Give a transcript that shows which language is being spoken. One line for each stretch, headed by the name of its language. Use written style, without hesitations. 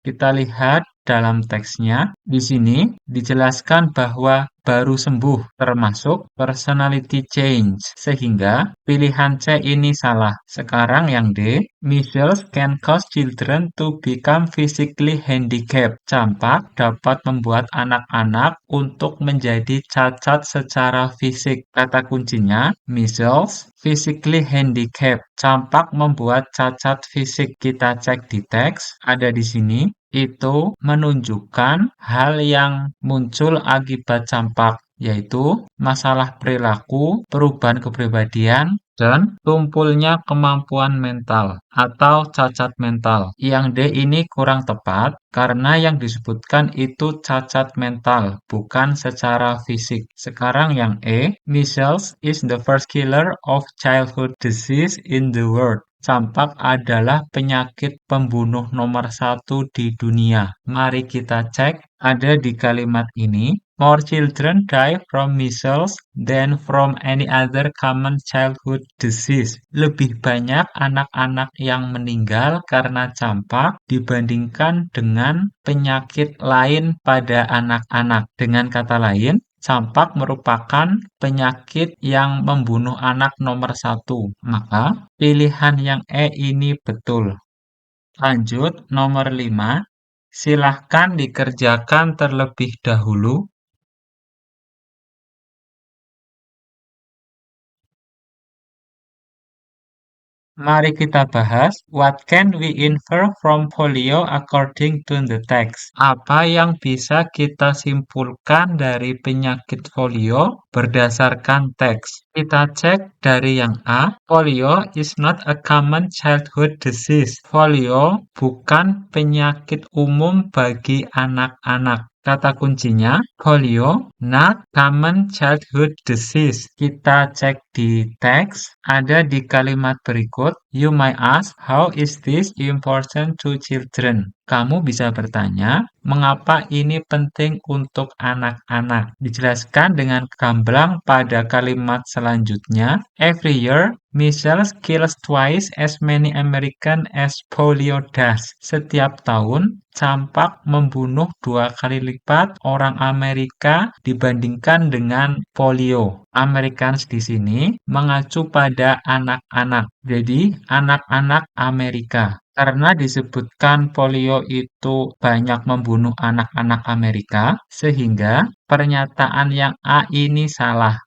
Indonesian: Kita lihat dalam teksnya. Di sini dijelaskan bahwa baru sembuh, termasuk
English: personality change.
Indonesian: Sehingga pilihan C ini salah. Sekarang yang D,
English: measles can cause children to become physically handicapped.
Indonesian: Campak dapat membuat anak-anak untuk menjadi cacat secara fisik. Kata kuncinya,
English: measles physically handicapped.
Indonesian: Campak membuat cacat fisik. Kita cek di teks, ada di sini. Itu menunjukkan hal yang muncul akibat campak, yaitu masalah perilaku, perubahan kepribadian, dan tumpulnya kemampuan mental atau cacat mental. Yang D ini kurang tepat karena yang disebutkan itu cacat mental, bukan secara fisik. Sekarang yang E,
English: measles is the first killer of childhood disease in the world.
Indonesian: Campak adalah penyakit pembunuh nomor 1 di dunia. Mari kita cek, ada di kalimat ini.
English: More children die from measles than from any other common childhood disease.
Indonesian: Lebih banyak anak-anak yang meninggal karena campak dibandingkan dengan penyakit lain pada anak-anak. Dengan kata lain, campak merupakan penyakit yang membunuh anak nomor 1. Maka, pilihan yang E ini betul. Lanjut, nomor 5. Silahkan dikerjakan terlebih dahulu. Mari kita bahas
English: what can we infer from polio according to the text.
Indonesian: Apa yang bisa kita simpulkan dari penyakit polio berdasarkan teks? Kita cek dari yang A.
English: Polio is not a common childhood disease.
Indonesian: Polio bukan penyakit umum bagi anak-anak. Kata kuncinya, polio,
English: not common childhood disease.
Indonesian: Kita cek di teks, ada di kalimat berikut.
English: You might ask, how is this important to children?
Indonesian: Kamu bisa bertanya, mengapa ini penting untuk anak-anak? Dijelaskan dengan gamblang pada kalimat selanjutnya.
English: Every year, measles kills twice as many Americans as polio does.
Indonesian: Setiap tahun, campak membunuh 2 kali lipat orang Amerika dibandingkan dengan polio. Americans di sini mengacu pada anak-anak. Jadi, anak-anak Amerika. Karena disebutkan polio itu banyak membunuh anak-anak Amerika, sehingga pernyataan yang A ini salah.